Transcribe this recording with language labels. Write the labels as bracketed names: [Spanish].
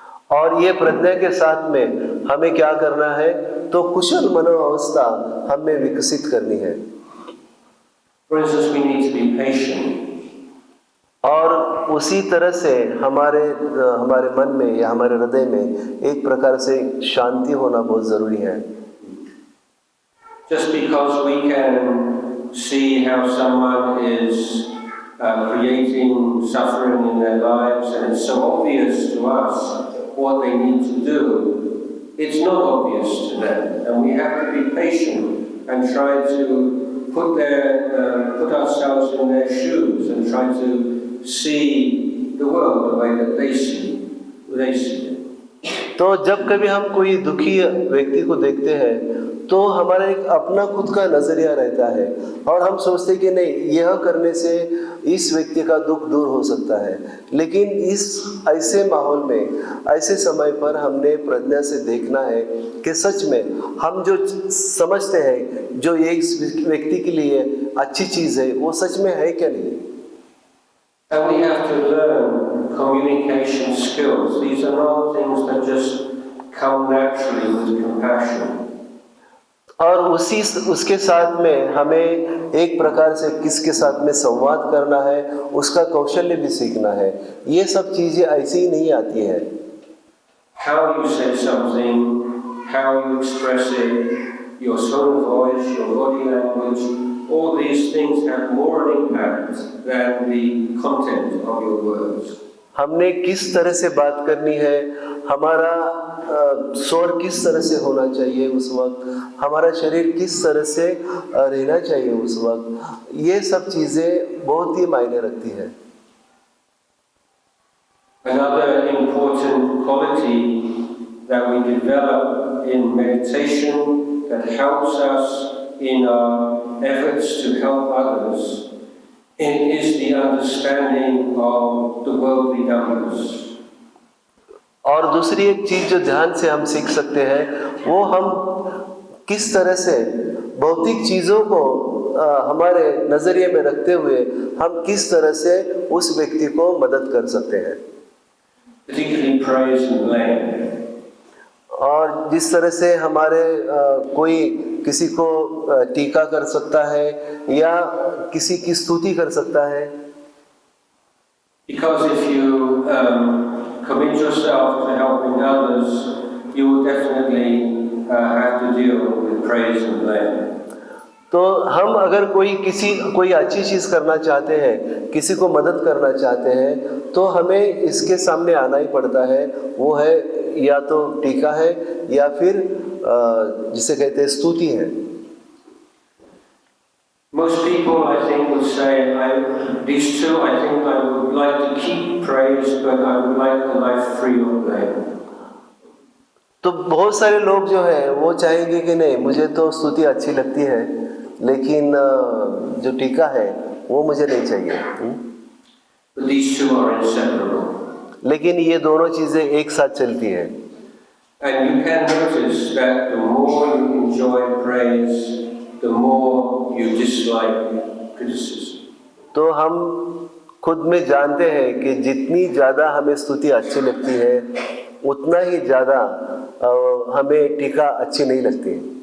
[Hindi] और ये प्रज्ञा के साथ में हमें क्या करना है तो कुशल मनोअवस्था हमें विकसित करनी है। [English] For instance, we need to be patient. [Hindi] और उसी तरह से हमारे मन में या हमारे हृदय में एक प्रकार से शांति होना बहुत ज़रूरी है। [English] Just because we can see how someone is creating suffering in their lives, and it's so obvious to us what they need to do. It's not obvious to them, and we have to be patient and try to put ourselves in their shoes and try to see the world the way that they see it. [Hindi] तो जब कभी हम कोई दुखी व्यक्ति को देखते हैं तो हमारा एक अपना खुद का नजरिया रहता है और हम सोचते कि नहीं, यह करने से इस व्यक्ति का दुख दूर हो सकता है। लेकिन इस ऐसे माहौल में, ऐसे समय पर हमने प्रज्ञा से देखना है कि सच में हम जो समझते हैं जो एक व्यक्ति के लिए अच्छी चीज़ है वो सच में है क्या नहीं। [English] And we have to learn communication skills. These are not things that just come naturally with compassion. [Hindi] और उसके साथ में हमें एक प्रकार से किसके साथ में संवाद करना है, उसका कौशल्य भी सीखना है। ये सब चीजें ऐसे ही नहीं आती है। [English] How you say something, how you express it, your tone of voice, your body language, all these things have more impact than the content of your words. [Hindi] हमने किस तरह से बात करनी है, हमारा स्वर किस तरह से होना चाहिए उस वक्त, हमारा शरीर किस तरह से रहना चाहिए उस वक्त, ये सब चीजें बहुत ही मायने रखती है। [English] Another important quality that we develop in meditation that helps us in our efforts to help others is the understanding of the worldly numbers. [Hindi] और दूसरी एक चीज जो ध्यान से हम सीख सकते हैं वो हम किस तरह से भौतिक चीजों को हमारे नजरिए में रखते हुए हम किस तरह से उस व्यक्ति को मदद कर सकते हैं। [English] Particularly praise and blame. [Hindi] और जिस तरह से हमारे कोई किसी को टीका कर सकता है या किसी की स्तुति कर सकता है। [English] Because if you commit yourself to helping others, you will definitely have to deal with praise and blame. [Hindi] तो हम अगर कोई अच्छी चीज करना चाहते हैं, किसी को मदद करना चाहते हैं, तो हमें इसके सामने आना ही पड़ता है। वो है या तो टीका है या फिर जिसे कहते हैं स्तुति है। [English] Most people, I think, would say, these two, I think I would like to keep praise, but I would like a life free of blame. [Hindi] तो बहुत सारे लोग जो है वो चाहेंगे कि नहीं, मुझे तो स्तुति अच्छी लगती है लेकिन जो टीका है वो मुझे नहीं चाहिए। [English] But these two are inseparable. [Hindi] लेकिन ये दोनों चीजें एक साथ चलती है। [English] And you can notice that the more you enjoy praise, the more you dislike criticism. [Hindi] तो हम खुद में जानते हैं कि जितनी ज़्यादा हमें स्तुति अच्छी लगती है उतना ही ज़्यादा हमें टीका अच्छी नहीं लगती है।